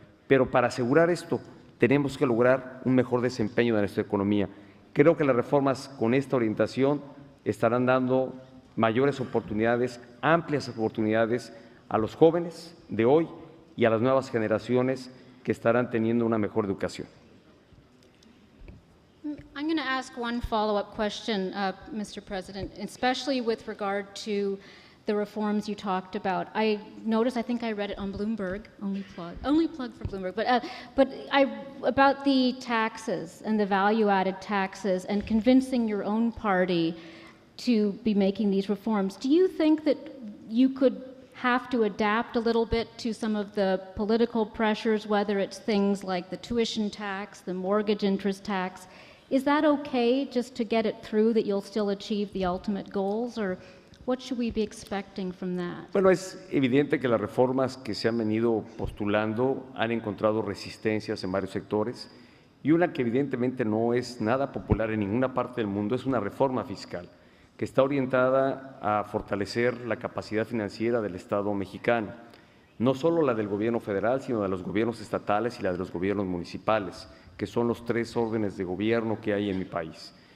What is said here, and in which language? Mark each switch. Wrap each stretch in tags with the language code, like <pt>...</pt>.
<es>Pero para asegurar esto tenemos que lograr un mejor desempeño de nuestra economía. Creo que las reformas con esta orientación estarán dando mayores oportunidades, amplias oportunidades a los jóvenes de hoy y a las nuevas generaciones que estarán teniendo una mejor educación.</es> <en>I'm going to ask one follow-up question, Mr. President, especially with regard to the reforms you talked about. I noticed, I think I read it on Bloomberg, only plug for Bloomberg, but about the taxes and the value-added taxes and convincing your own party to be making these reforms. Do you think that you could have to adapt a little bit to some of the political pressures, whether it's things like the tuition tax, the mortgage interest tax? Is that okay just to get it through, that you'll still achieve the ultimate goals, or what should we be expecting from that?</en> <es>Bueno, es evidente que las reformas que se han venido postulando han encontrado resistencias en varios sectores, y una que evidentemente no es nada popular en ninguna parte del mundo es una reforma fiscal que está orientada a fortalecer la capacidad financiera del Estado mexicano, no solo la del gobierno federal, sino de los gobiernos estatales y la de los gobiernos municipales, que son los 3 órdenes de gobierno que hay en mi país.</es>